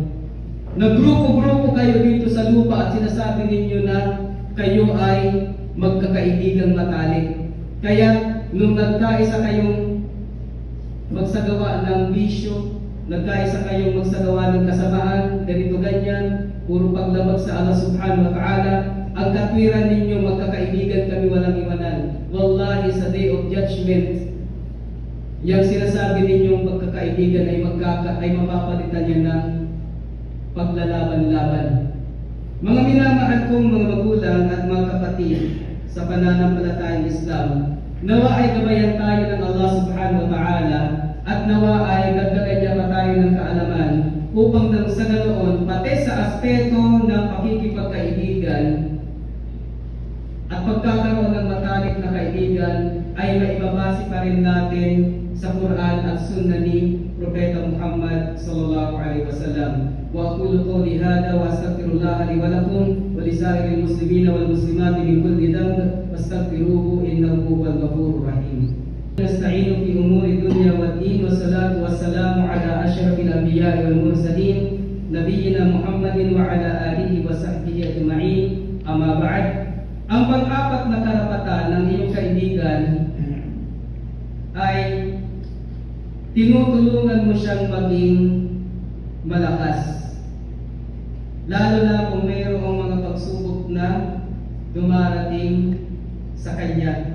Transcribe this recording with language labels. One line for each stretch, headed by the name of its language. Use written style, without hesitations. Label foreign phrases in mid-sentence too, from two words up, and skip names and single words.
Filipino: Nagrupo-grupo kayo dito sa lupa at sinasabi ninyo na kayo ay magkakaibigang matalik. Kaya nung nagkaisa kayong magsagawa ng bisyo, nagkaisa kayong magsagawa ng kasamaan, ganito ganyan, puro paglabag sa Allah
Arabic: سبحانه وتعالى,
Filipino: ang katwiran ninyo magkakaibigan kami, walang iwanan. Wallahi sa
English: Day of Judgment,
Filipino: yung sinasabi ninyong pagkakaibigan ay mapapalitan niya ng paglalaban-laban. Mga minamahal kong mga magulang at mga kapatid sa pananampalatayang Islam, nawa ay gabayan tayo ng Allah
Arabic: سبحانه وتعالى
Filipino: at nawa ay dagdagan niya pa tayo ng kaalaman upang nang sa ganoon, pati sa aspeto ng pakikipagkaibigan at pagkakaroon ng matalik na kaibigan ay maibabase pa rin natin sa Quran at Sunnah ni Propeta Muhammad
Arabic: صلى الله عليه وسلم. وأقول قولي هذا وأستغفر الله لي ولكم ولسائر المسلمين والمسلمات من كل ذنب فاستغفروه إنه هو الغفور الرحيم. نستعين في أمور الدنيا والدين والصلاة والسلام على أشرف الأنبياء والمرسلين نبينا محمد وعلى آله وصحبه أجمعين. أما بعد.
Filipino: Ang pang-apat na karapatan ng iyong kaibigan ay tinutulungan mo siyang maging malakas. Lalo na kung mayroong mga pagsubok na dumarating sa kanya.